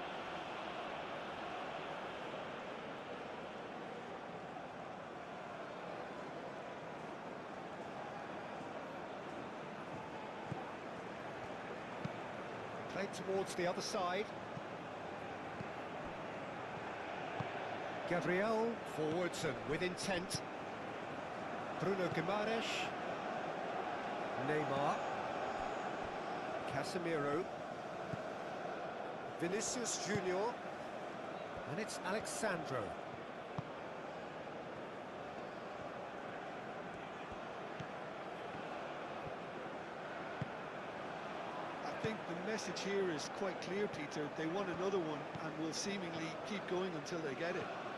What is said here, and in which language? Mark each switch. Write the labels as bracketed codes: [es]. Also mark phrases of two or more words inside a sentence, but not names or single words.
[en] Played towards the other side. Gabriel forwards and with intent. Bruno Guimaraes. Neymar. Casemiro. Vinicius Junior. And it's Alexandro. I think the message here is quite clear, Peter. They want another one and will seemingly keep going until they get it.